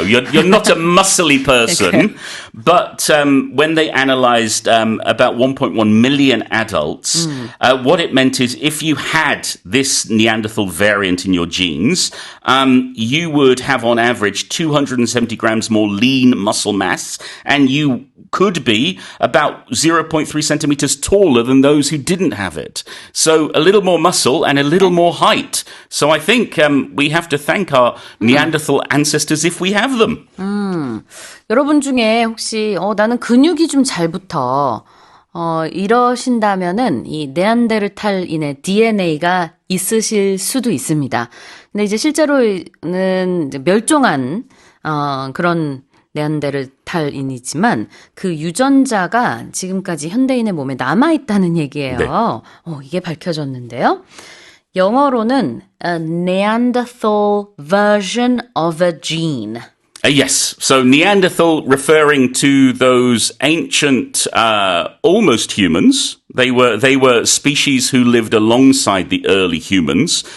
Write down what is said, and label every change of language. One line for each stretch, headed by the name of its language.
English: You're not a muscly person. But when they analysed about 1.1 million adults, what it meant is if you had this Neanderthal variant in your genes, you would have on average 270 grams more lean muscle mass, and you could be about 0.3 centimeters taller than those who didn't have it. So a little more muscle and a little more height. So I think we have to thank our Neanderthal ancestors if we have them.
Korean: 여러분 중에 혹시 나는 근육이 좀 잘 붙어 이러신다면은 이 네안데르탈인의 DNA가 있으실 수도 있습니다. 근데 이제 실제로는 이제 멸종한 그런 네안데르탈인이지만 그 유전자가 지금까지 현대인의 몸에 남아있다는 얘기예요. 네. 이게 밝혀졌는데요. 영어로는
English: a Neanderthal version of a gene. Yes. So Neanderthal referring to those ancient, almost humans. They were species who lived alongside the early humans.